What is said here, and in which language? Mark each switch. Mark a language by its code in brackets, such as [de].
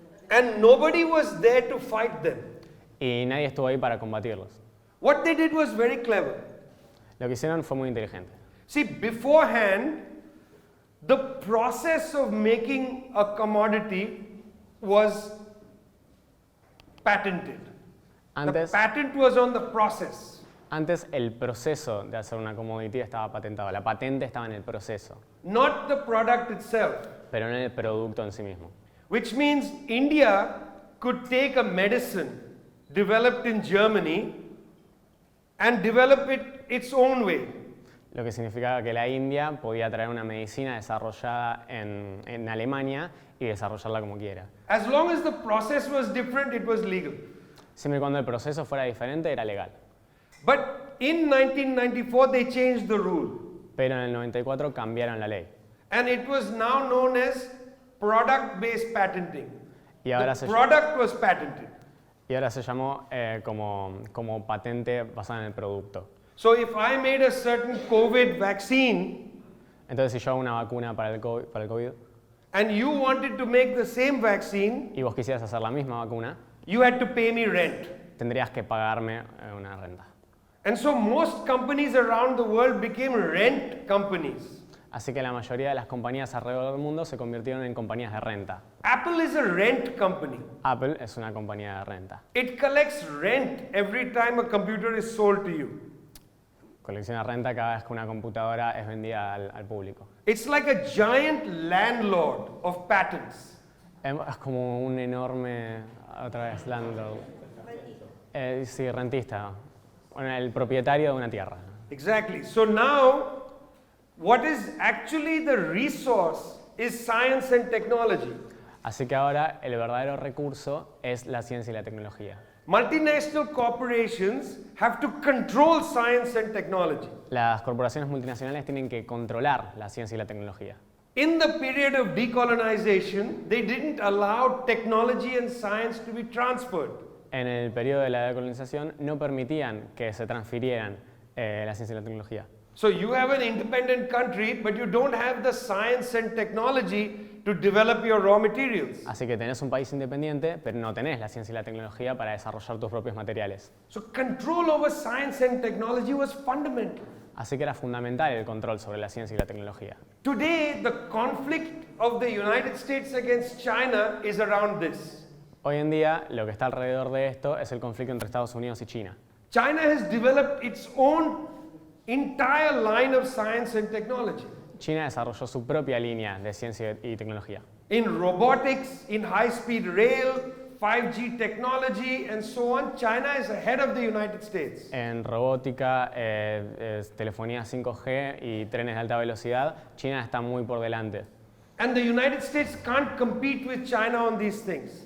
[en] And nobody was there to fight them. [es] Y nadie estuvo ahí para combatirlos. [en] What they did was very clever. [es] Lo que hicieron fue muy inteligente. [en] See, beforehand, the process of making a commodity was patented. The patent was on the process. [es] Antes el proceso de hacer una commodity estaba patentado. La patente estaba en el proceso, [en] Not the product itself. [es] pero no en el producto en sí mismo. [en] Which means India could take a medicine developed in Germany and develop it its own way. [es] Lo que significaba que la India podía traer una medicina desarrollada en Alemania y desarrollarla como quiera. [en] As long as the process was different, it was legal. [es] Siempre y cuando el proceso fuera diferente, era legal. [en] But in 1994, they changed the rule. [es] Pero en el 94 cambiaron la ley. [en] and it was now known as product-based patenting. [es] Y ahora, [en] The product was patented. [es] y ahora se llamó como patente basada en el producto. [en] So if I made a certain COVID vaccine [es] Entonces, si yo hago una vacuna para el COVID [en] and you wanted to make the same vaccine, [es] y vos quisieras hacer la misma vacuna, [en] you had to pay me rent. [es] tendrías que pagarme una renta. [en] And so most companies around the world became rent companies. [es] Así que la mayoría de las compañías alrededor del mundo se convirtieron en compañías de renta. [en] Apple is a rent company. [es] Apple es una compañía de renta. [en] It collects rent every time a computer is sold to you. [es] Colecciona renta cada vez que una computadora es vendida al público. [en] It's like a giant landlord of patents. [es] Es como un enorme, otra vez, landlord. Sí, rentista. Bueno, el propietario de una tierra. [en] Exactly. So now, what is actually the resource is science and technology. [es] Así que ahora el verdadero recurso es la ciencia y la tecnología. [en] Multinational corporations have to control science and technology. [es] Las corporaciones multinacionales tienen que controlar la ciencia y la tecnología. [en] In the period of decolonization, they didn't allow technology and science to be transferred. [es] En el periodo de la decolonización no permitían que se transfirieran la ciencia y la tecnología. [en] So you have an independent country, but you don't have the science and technology to develop your raw materials. [es] Así que tenés un país independiente, pero no tenés la ciencia y la tecnología para desarrollar tus propios materiales. [en] So control over science and technology was fundamental. [es] Así que era fundamental el control sobre la ciencia y la tecnología. [en] Today, the conflict of the United States against China is around this. [es] Hoy en día, lo que está alrededor de esto es el conflicto entre Estados Unidos y China. [en] China has developed its own entire line of science and technology. [es] China desarrolló su propia línea de ciencia y tecnología. [en] In robotics, in high-speed rail, 5G technology, and so on, China is ahead of the United States. [es] En robótica, telefonía 5G y trenes de alta velocidad, China está muy por delante. [en] And the United States can't compete with China on these things.